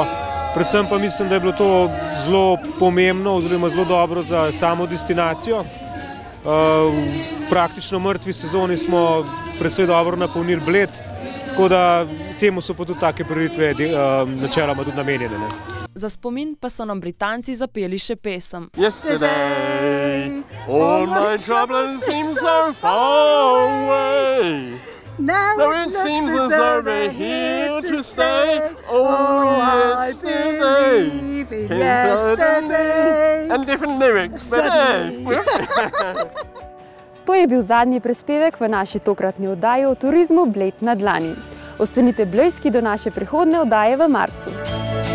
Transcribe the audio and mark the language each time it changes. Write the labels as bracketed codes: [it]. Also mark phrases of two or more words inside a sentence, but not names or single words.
[sl] Predvsem pa mislim, da je bilo to zelo pomembno oziroma zelo dobro za samo destinacijo. Praktično v mrtvi sezoni smo precej dobro napolnili Bled, tako da temu so pa tudi take prireditve načeloma tudi namenjene. Za spomin pa so nam Britanci zapeli še pesem. [en] Yesterday, all my troubles seem so far away. Now it seems as though they're here to stay. Oh, I believe in yesterday. And different lyrics, but [sl] To je bil zadnji prispevek v naši tokratni oddaji o turizmu Bled na dlani. Ostanite blejski do naše prihodnje oddaje v marcu.